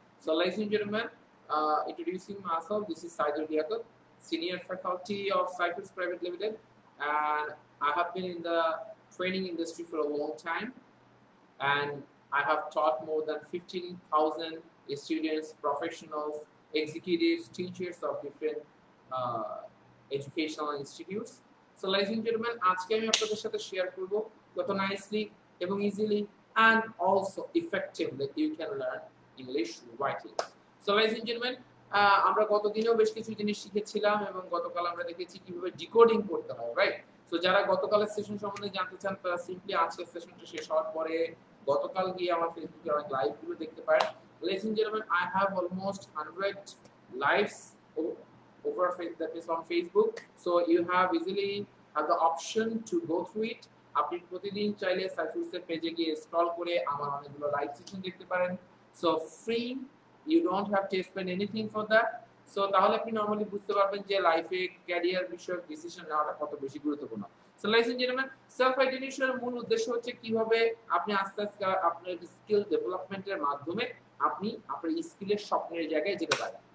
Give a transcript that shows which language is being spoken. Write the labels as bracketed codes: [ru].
[en] So, ladies and gentlemen, introducing myself, this is Saidul Diakut, Senior Faculty of Cyprus Private Limited, and I have been in the training industry for a long time, and I have taught more than 15,000 students, professionals, executives, teachers of different uh, educational institutes. So, ladies and gentlemen, [bn] আজকে আমি আপনাদের সাথে share করব কত nicely এবং easily [en] and also effectively you can learn English writing. So, ladies and gentlemen, [bn] আমরা গত দিনেও বেশ কিছু জিনিস শিখেছিলাম এবং গতকাল আমরা দেখেছি কিভাবে ডিকোডিং করতে হয়, রাইট? সো যারা গতকালের সেশন সম্বন্ধে জানতে চান তারা সিম্পলি আজকের সেশনটা শেষ হওয়ার পরে গতকাল গিয়ে আমার ফেসবুকে অনেক লাইভগুলো দেখতে পারেন। [en] Ladies and gentlemen, I have almost 100 lives over that is on Facebook, so you have easily have the option to go through it. [bn] আপনি প্রতিদিন চাইলে সাইফুলসের পেজে গিয়ে স্ক্রল করে আমার অনেকগুলো লাইভ সেশন দেখতে পারেন। [en] So free, you don't have to spend anything for that. [bn] So তাহলে আপনি নরমালি বুঝতে পারবেন যে লাইফে ক্যারিয়ার বিষয়ক ডিসিশন নেওয়াটা কত বেশি গুরুত্বপূর্ণ। সো লাইফ ইঞ্জিনিয়ার সেলফ আইডেন্টিফিকেশনের মূল উদ্দেশ্য হচ্ছে কিভাবে আপনি আস্তে আস্তে আপনার স্কিল ডেভেলপমেন্টের মাধ্যমে আপনি আপনার স্কিলের স্বপ্নের জায়গায় যেতে পারেন।